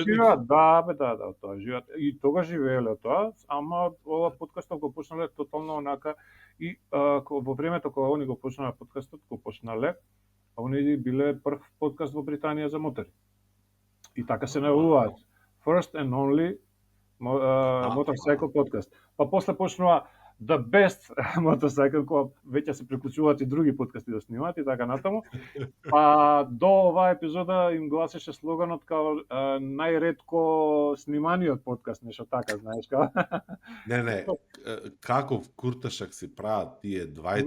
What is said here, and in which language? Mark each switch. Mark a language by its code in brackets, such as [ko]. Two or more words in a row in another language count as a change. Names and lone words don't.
[mk] уредник. живеат, да, од тоа живеат. И тога живееле од тоа, ама ова подкастот го почнале тотално онака и во времето кога они го почнале подкастот, го почнале, они биле прв подкаст во Британија за мотори. И така се најавуваат. [en] First and only motorcycle podcast. [mk] Па после почнува [en] The Best Motorcycle, [mk] кога веќе се приклучуваат и други подкасти да снимаат и така натаму. Па до оваа епизода им гласеше слоганот као најретко сниманиот подкаст, нешто така, знаеш како. Не, каков курташак си прават тие двајца